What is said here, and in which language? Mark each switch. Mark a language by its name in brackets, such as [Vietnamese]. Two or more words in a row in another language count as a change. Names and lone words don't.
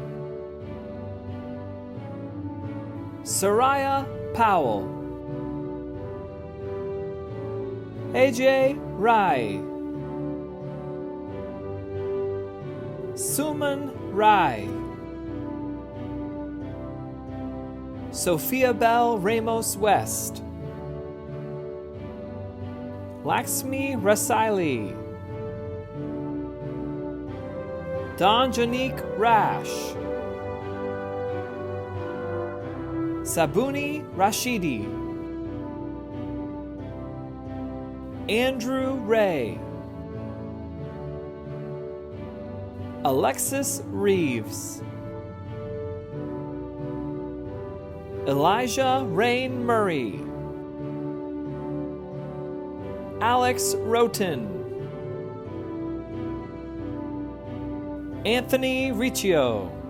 [English] Soraya Powell, AJ Rai, Suman Rai, Sophia Bell Ramos West, Laxmi Rasaili, Don Janique Rash, Sabuni Rashidi, Andrew Ray, Alexis Reeves, Elijah Rain Murray, Alex Roten, Anthony Riccio,